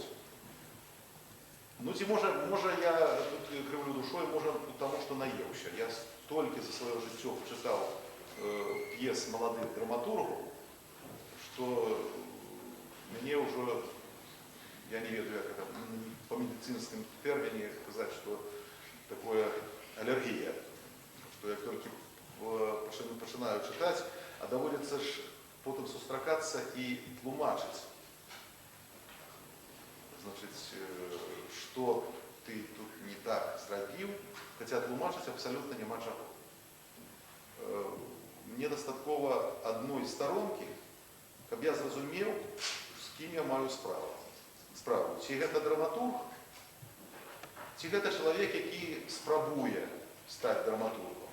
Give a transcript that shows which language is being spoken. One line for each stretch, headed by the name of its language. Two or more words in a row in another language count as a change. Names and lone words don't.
Belarusian: Ну, ці можа я тут крыўлю душой, можа таму, што наеўся. Я столькі за сваё жыццё чытаў п'ес маладых драматургаў, што мне ўжо, я не ведаю,
Russian: як это по медицинским термине сказать, что такое аллергия, что я только начинаю читать, а доводится ж потом сустракаться и тлумачить. Значит, что
Belarusian: ты тут не так зрабіў, хотя тлумачить абсолютно нема чаго. Мне дастаткова
Russian: одной сторонки,
Belarusian: каб я зразумеў, з кім я маю справу. Ці гэта драматург, Ці гэта чалавек, які спрабуе стаць драматургом.